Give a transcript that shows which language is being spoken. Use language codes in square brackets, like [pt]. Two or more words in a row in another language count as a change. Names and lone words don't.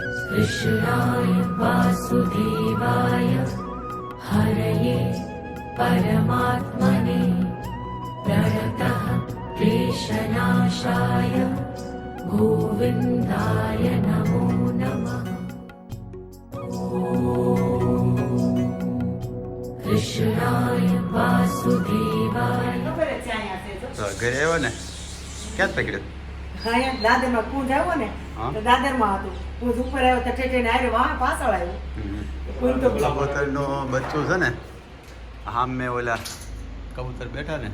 [sa] कृष्णाय वासुदेवाय हरये परमात्मने प्रणतः क्लेशनाशाय गोविन्दाय नमो नमः। कृष्णाय वासुदेवाय। [gu] ઘરે આવ્યો ને ક્યાં પકડ્યો? અહીંયા દાદરમાં કુંજ આવ્યો ને તો દાદરમાં હતું. કુંજ ઉપર આવ્યો તો ઠેઠીને આવ્યો વાહ પાછળ આવ્યો. કુંજ તો કબૂતરનો બચ્ચું છે ને આમ મેં ઓલા કબૂતર બેઠા ને